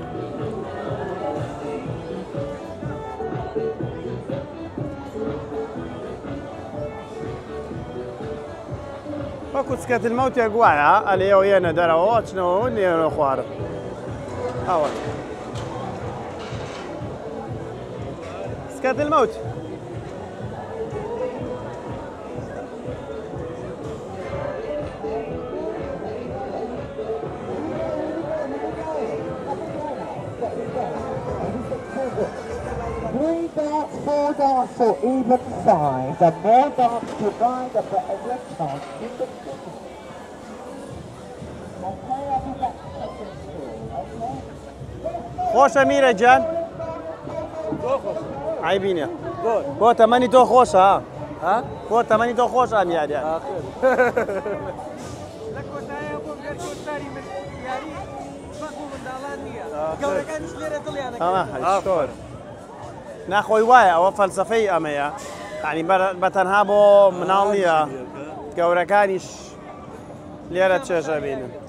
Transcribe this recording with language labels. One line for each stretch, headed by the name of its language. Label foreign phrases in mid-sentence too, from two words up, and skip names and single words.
Central Kurdish: وەکو چکەت المەوتێک وایە ئەلێەوە یێنە دەرەوە چنەوە نێنە خوارە. ئەوە چکەت المەوت.
English: Three darts, 4 darts, or even 5. The more darts you buy, the better your chance in the finish. Okay, I'll be back second score, okay?
Central Kurdish: خۆشە میرە گیان؟ عیبینە. بۆ تەمەنی تۆ خۆشە ها؟ بۆ تەمەنی تۆ خۆشە ئەم یاریە. ناخۆی وایە ئەوە فەلسەفەی ئەمەیە یعنی بەتەنها بۆ مناڵ نییە گەورەکانیش لێرە چێژە بینن